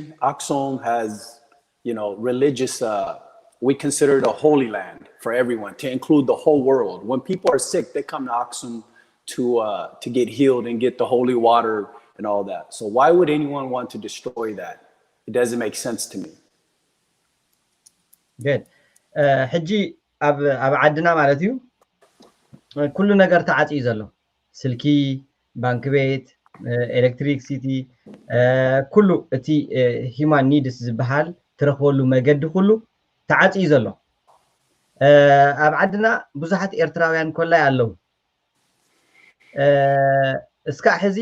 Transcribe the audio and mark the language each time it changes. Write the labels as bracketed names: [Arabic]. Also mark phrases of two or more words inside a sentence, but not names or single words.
[English] Aksum has, religious, we consider it a holy land for everyone, to include the whole world. When people are sick, they come to Aksum to get healed and get the holy water and all that. So why would anyone want to destroy that? It doesn't make sense to me. Good. [Tigrinya] ሕጂ ኣብ ዓድና ማለት እዩ ኩሉ ነገር ተዓፅዩ ዘሎ ስልኪ ባንክ ቤት ኤሌክትሪክሲቲ ኩሉ እቲ [English] human needs [Tigrinya] ዝበሃል ትረኽበሉ መገዲ ኩሉ ተዓፅዩ ዘሎ ኣብ ዓድና ብዙሓት ኤርትራውያን ኮላይ ኣለዉ እስካዕ ሕዚ